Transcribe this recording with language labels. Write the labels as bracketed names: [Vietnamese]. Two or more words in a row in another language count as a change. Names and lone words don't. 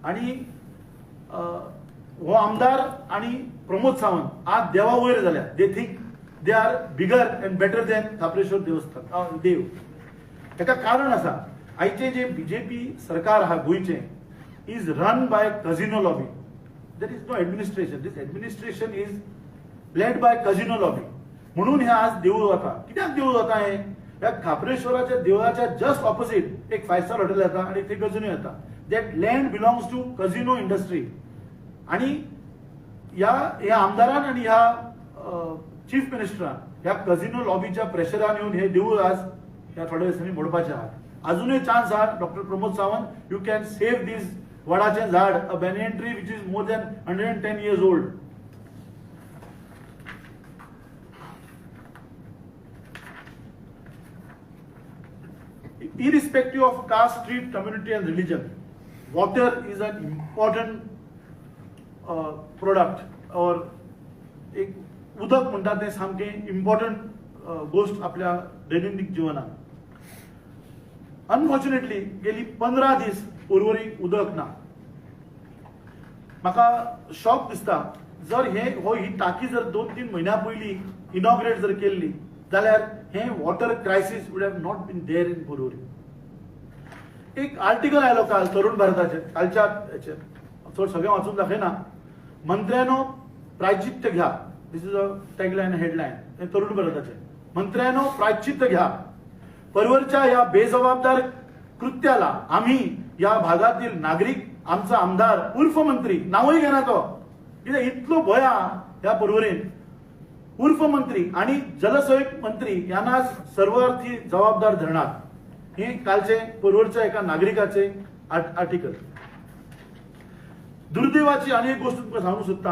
[Konkani] आणि हो आमदार आणि प्रमोद सावंत आज देवा वयर झाल्या. [English] They think they are bigger and better than खापरेश्वर देवस्थान देव. [Konkani] ताका कारण आसा, आयचे जे बीजेपी सरकार आहा गोंयचे [English] is run by casino lobby. There is no administration. This administration is led by casino lobby. [Konkani] म्हणून हे आज देऊळ जाता. कित्याक देऊळ जाता हे? या खापरेश्वराच्या देवळाच्या [English] just opposite [Konkani] एक [English] 5 star hotel [Konkani] येता आणि ते कझिनो येता. [English] That land belongs to casino industry. [Konkani] आणि या आमदारान आणि ह्या चीफ मिनिस्टरान ह्या कझिनो लॉबीच्या प्रेशरान येऊन हे देऊळ आज ह्या थोड्या दिसांनी मोडपाचे आहात. अजूनही चान्स आहा. डॉक्टर प्रमोद सावंत, [English] you can save these [Konkani] वडाचे झाड, [English] A banyan tree which is more than 110 years old. Irrespective of caste, creed, community and religion, water is an important product. [Konkani] और एक उदक म्हणतात ते सामके इम्पॉर्टंट गोष्ट आपल्या दैनंदिन जीवनात. अनफॉर्च्युनेटली गेली 15 दीस पर्वरी उदक ना. म्हाका शॉक दिसता. जर ही टाकी जर 2-3 महिन्या पयलीं इनॉग्रेट जर केल्ली जाल्यार हे [English] water crisis would have not been there in [Konkani] पर्वरी. एक आर्टिकल आयलो काल तरुण भारताचे, कालच्या हेचेर चड सगळें वाचून दाखयना. [Marathi] मंत्र्यानो प्रायचित्त घ्या. [English] This is a tagline headline. [Konkani] हे तरुण भारताचे. [Marathi] मंत्र्यानो प्रायचित्त घ्या. पर्वरच्या या बेजबाबदार कृत्याला आम्ही या भागातील नागरिक, आमचा आमदार उर्फ मंत्री, [Konkani] नावही घेना तो, कित्याक इतलो भंय आहा ह्या पर्वरीन. [Marathi] उर्फ मंत्री आणि जलसंयोग मंत्री यांना सर्वार्थी जबाबदार धरणार. [Konkani] हे कालचे पर्वरच्या एका नागरिकाचे आर्टिकल. दुर्दैवाची आणि एक गोष्ट तुमकां सांगू सोदता.